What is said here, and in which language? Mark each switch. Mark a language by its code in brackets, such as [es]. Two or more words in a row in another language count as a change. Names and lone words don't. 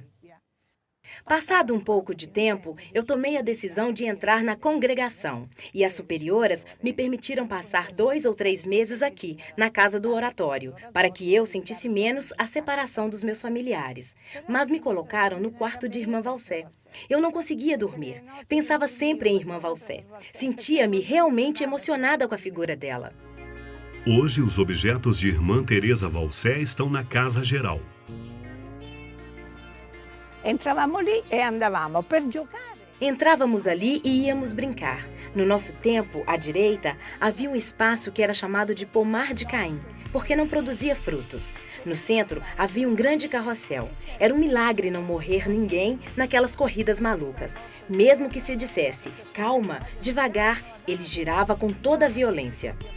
[pt] Passado um pouco de tempo, eu tomei a decisão de entrar na congregação e as superioras me permitiram passar 2 ou 3 meses aqui, na casa do oratório, para que eu sentisse menos a separação dos meus familiares. Mas me colocaram no quarto de irmã Valsé. Eu não conseguia dormir, pensava sempre em irmã Valsé. Sentia-me realmente emocionada com a figura dela. Hoje, os objetos de irmã Teresa Valsé estão na Casa Geral. [it] Entravamo lì e andavamo per giocare. [pt] Entrávamos ali e íamos brincar. No nosso tempo, à direita, havia um espaço que era chamado de pomar de Caim, porque não produzia frutos. No centro, havia um grande carrossel. Era um milagre não morrer ninguém naquelas corridas malucas. Mesmo que se dissesse, calma, devagar, ele girava com toda a violência.